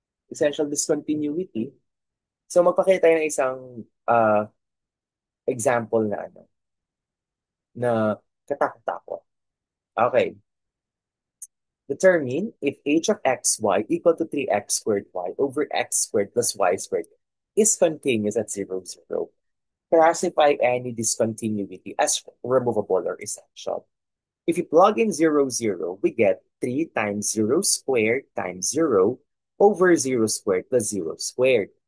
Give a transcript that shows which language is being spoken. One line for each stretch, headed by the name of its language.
English: Essential discontinuity.
Filipino: So magpakita tayo ng isang example na na katakot-takot. Okay.
English: Determine if h of xy equal to 3x squared y over x squared plus y squared is continuous at 0, 0. Classify any discontinuity as removable or essential. If you plug in 0, 0, we get 3 times 0 squared times 0 over 0 squared plus 0 squared.